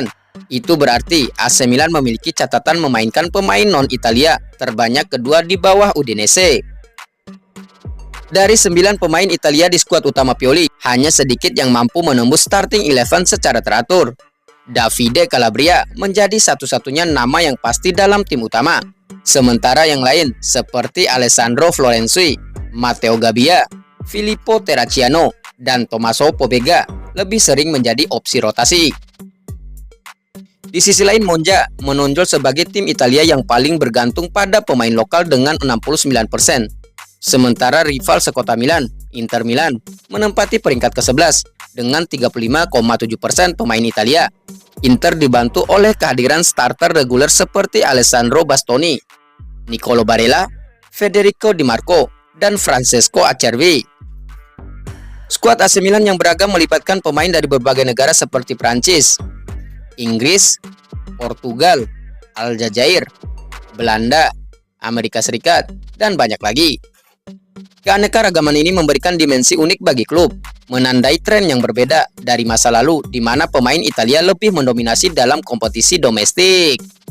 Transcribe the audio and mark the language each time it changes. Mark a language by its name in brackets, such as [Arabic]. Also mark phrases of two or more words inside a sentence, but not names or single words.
[Indonesian] Itu berarti AC Milan memiliki catatan memainkan pemain non-Italia terbanyak kedua di bawah Udinese. Dari 9 pemain Italia di skuad utama Pioli, hanya sedikit yang mampu menembus starting 11 secara teratur. Davide Calabria menjadi satu-satunya nama yang pasti dalam tim utama. Sementara yang lain seperti Alessandro Florenzi, Matteo Gabbia, Filippo Terracciano, dan Tommaso Pobega lebih sering menjadi opsi rotasi. Di sisi lain, Monza menonjol sebagai tim Italia yang paling bergantung pada pemain lokal dengan 69%. Sementara rival sekota Milan, Inter Milan, menempati peringkat ke-11 dengan 35,7% pemain Italia. Inter dibantu oleh kehadiran starter reguler seperti Alessandro Bastoni, Nicolo Barella, Federico Di Marco, dan Francesco Acerbi. Skuad AC Milan yang beragam melibatkan pemain dari berbagai negara seperti Prancis, Inggris, Portugal, Aljazair, Belanda, Amerika Serikat, dan banyak lagi. Keanekaragaman ini memberikan dimensi unik bagi klub, menandai tren yang berbeda dari masa lalu di mana pemain Italia lebih mendominasi dalam kompetisi domestik.